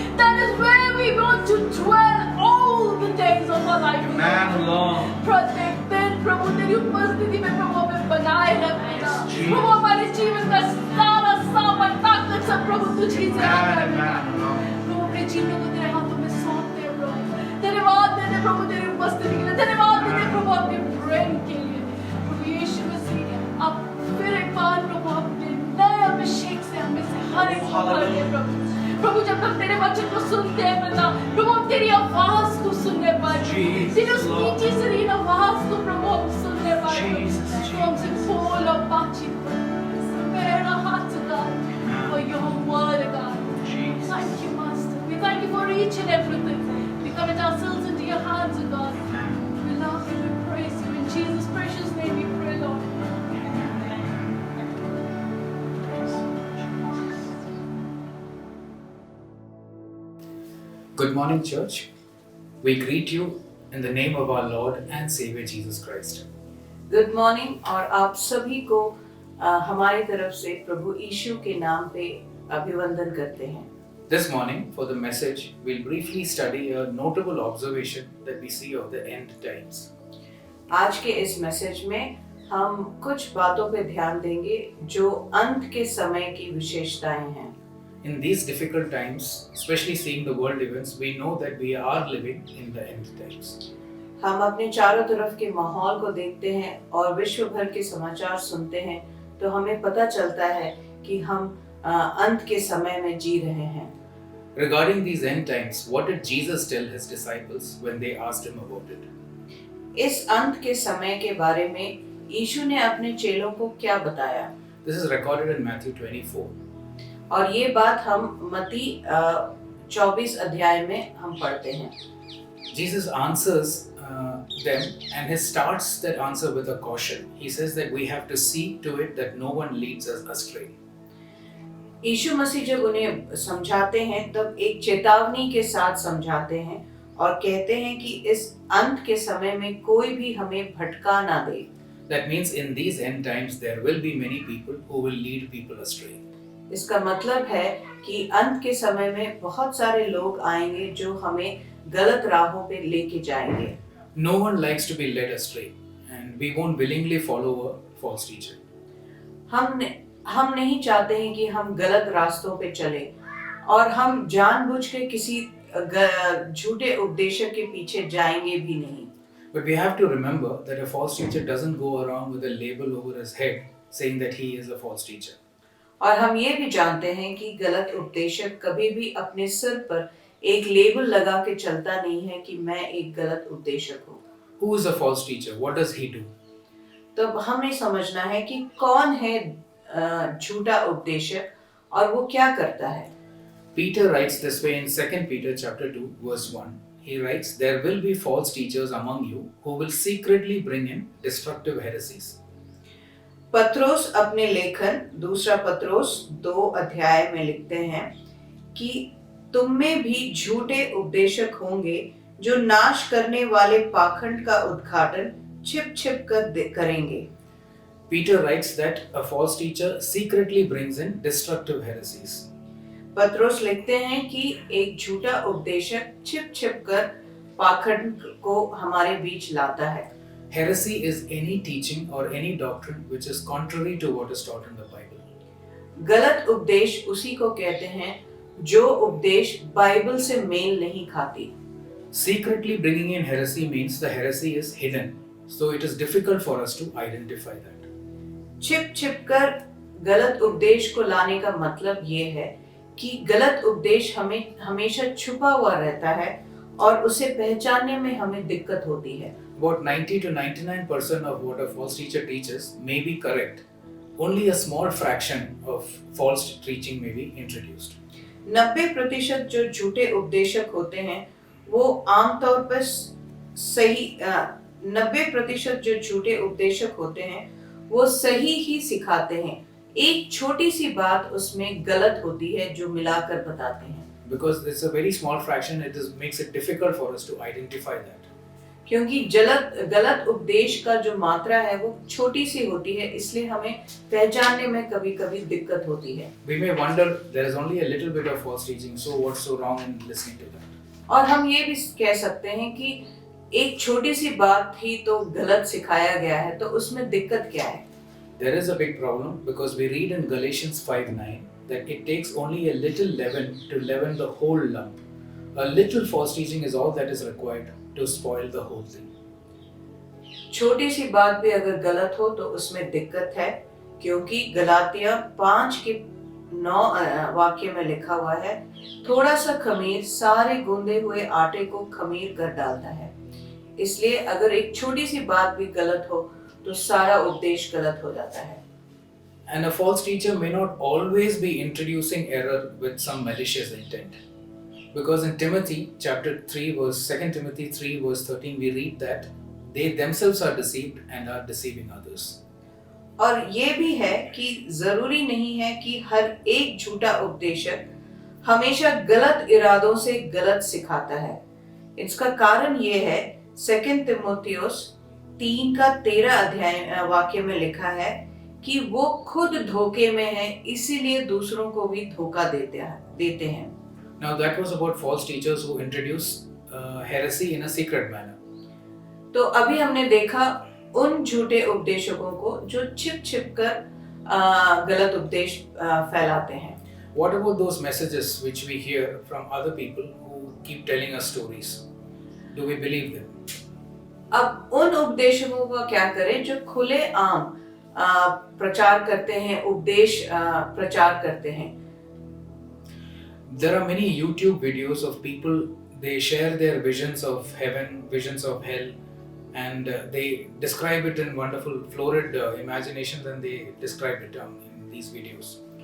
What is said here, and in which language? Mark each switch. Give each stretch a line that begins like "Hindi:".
English: That is where we want to dwell all the days of our life. Amen, Lord. Protected
Hindi: प्रभु तेरी उपस्थिति में प्रभु हमें बनाए रखना
English: Jesus.
Hindi: प्रभु हमारे जीवन का सारा सामान ताकत सब प्रभु तुझी से आता है
English: Amen, Lord.
Hindi: प्रभु अपने जीवन को तेरे हाथों में सौंपते हैं प्रभु धन्यवाद देते प्रभु तेरी उपस्थिति के लिए धन्यवाद देते प्रभु अपने प्रेम के लिए प्रभु यीशु मसीह अब फिर एक बार प्रभु अपने नए अभिषेक से हमें से हर एक को भर दे प्रभु जब हम तेरे वचन को सुनते हैं पिता प्रभु हम तेरी आवाज को सुनने पाए तेरी उस मीठी शरीर आवाज को प्रभु हम सुनने पाए तो हमसे बोल और बातचीत कर
English: prepare our hearts God for your word God. Thank you Master. We thank you for each and everything. We commit ourselves into your hands God. We love you, we praise you in Jesus' precious name we pray Lord. Good morning, church. We greet you in the name of our Lord and Savior Jesus Christ. Good morning
Hindi: और आप सभी को हमारी तरफ से प्रभु यीशु के नाम पे अभिवंदन करते हैं।
English: This morning, for the message, we'll briefly study a notable observation that we see of the end times.
Hindi: आज के इस मैसेज में हम कुछ बातों पे ध्यान देंगे जो अंत के समय की विशेषताएं हैं।
English: In these difficult times, especially seeing the world events, we know that we are living in the end times.
Hindi: हम अपने चारों तरफ के माहौल को देखते हैं और विश्व भर के समाचार सुनते हैं तो हमें पता चलता है कि हम अंत के समय में जी रहे हैं।
English: Regarding these end times, what did Jesus tell his disciples when they asked him about it?
Hindi: इस अंत के समय के बारे में यीशु ने अपने चेलों को क्या बताया?
English: This is recorded in Matthew 24.
Hindi: और ये बात हम मत्ती 24 अध्याय में हम पढ़ते हैं।
English: Jesus answers them and he starts that answer with a caution. He says that we have to see to it that no one leads us astray.
Hindi: यीशु मसीह जब उन्हें समझाते हैं तब एक चेतावनी के साथ समझाते हैं और कहते हैं कि इस अंत के समय में कोई भी हमें भटका ना दे।
English: That means in these end times there will be many people who will lead people astray.
Hindi: इसका मतलब है कि अंत के समय में बहुत सारे लोग आएंगे जो हमें गलत राहों पे लेके जाएंगे।
English: No one likes to be led astray and we won't willingly follow a false teacher.
Hindi: हम नहीं चाहते हैं कि हम गलत रास्तों पे चले और हम जानबूझ के किसी झूठे उपदेशक के पीछे जाएंगे भी नहीं।
English: But we have to remember that a false teacher doesn't go around with a label over his head saying that he is a false teacher.
Hindi: और हम ये भी जानते हैं कि गलत उपदेशक कभी भी अपने सिर पर एक लेबल लगा के चलता नहीं है कि मैं एक गलत उपदेशक हूँ।
English: Who is a false teacher? What does he do?
Hindi: तब हमें समझना है कि कौन है झूठा उपदेशक और वो क्या करता है।
English: Peter writes this way in 2 Peter chapter 2 verse 1. He writes, "There will be false teachers among you who will secretly bring in destructive heresies."
Hindi: पत्रोस अपने लेखन दूसरा पत्रोस 2 अध्याय में लिखते हैं कि तुम में भी झूठे उपदेशक होंगे जो नाश करने वाले पाखंड का उद्घाटन छिप छिप कर करेंगे।
English: Peter writes that a false teacher secretly brings in destructive heresies.
Hindi: पत्रोस लिखते हैं कि एक झूठा उपदेशक छिप छिप कर पाखंड को हमारे बीच लाता है।
English: Heresy is any teaching or any doctrine which is contrary to what is taught in the Bible.
Hindi: गलत उपदेश उसी को कहते हैं जो उपदेश बाइबल से मेल नहीं खाती।
English: Secretly bringing in heresy means the heresy is hidden, so it is difficult for us to identify that.
Hindi: छिप छिप कर गलत उपदेश को लाने का मतलब ये है कि गलत उपदेश हमें हमेशा छुपा हुआ रहता है और उसे पहचानने में हमें दिक्कत होती है।
English: About 90 to 99% of what a false teacher teaches may be correct. Only a small fraction of false teaching may be introduced.
Hindi: 90% जो झूठे उपदेशक होते हैं वो आमतौर पर सही 90% जो झूठे उपदेशक होते हैं वो सही ही सिखाते हैं। एक छोटी सी बात उसमें गलत होती है जो मिलाकर बताते हैं।
English: Because it's a very small fraction, makes it difficult for us to identify that.
Hindi: क्योंकि गलत उपदेश का जो मात्रा है वो छोटी सी होती है, इसलिए हमें पहचानने में कभी-कभी दिक्कत होती है।
English: We may wonder there is only a little bit of false teaching, so what's so wrong in listening to that?
Hindi: और हम ये भी कह सकते हैं कि एक छोटी सी बात ही तो गलत सिखाया गया है, तो उसमें दिक्कत क्या है?
English: There is a big problem because we read in Galatians 5:9 that it takes only a little leaven to leaven the whole lump. A little false teaching is all that is required to spoil the whole thing.
Hindi: छोटी सी बात भी अगर गलत हो तो उसमें दिक्कत है, क्योंकि गलातिया 5:9 वाक्य में लिखा हुआ है, थोड़ा सा खमीर सारे गूंदे हुए आटे को खमीर कर डालता है। इसलिए अगर एक छोटी सी बात भी गलत हो तो सारा उपदेश गलत हो जाता है।
English: And a false teacher may not always be introducing error with some malicious intent. Because in Timothy chapter 3 verse 2 Timothy 3 verse 13 we read that they themselves are deceived and are deceiving others.
Hindi: और ये भी है कि जरूरी नहीं है कि हर एक झूठा उपदेशक हमेशा गलत इरादों से गलत सिखाता है। इसका कारण ये है, 2 तिमोथियुस 3:13 वाक्य में लिखा है कि वो खुद धोखे में है, इसीलिए दूसरों को भी धोखा देते हैं।
English: Now that was about false teachers who introduce heresy in a secret manner.
Hindi: तो अभी हमने देखा उन झूठे उपदेशकों को जो छिप कर गलत उपदेश फैलाते हैं।
English: What about those messages which we hear from other people who keep telling us stories? Do we believe them?
Hindi: अब उन उपदेशकों का क्या करें जो खुले आम प्रचार करते हैं, उपदेश प्रचार करते हैं।
English: There are many YouTube videos of people, they share their visions of heaven, visions of hell, and they describe it in wonderful florid imaginations, and they describe it in these videos.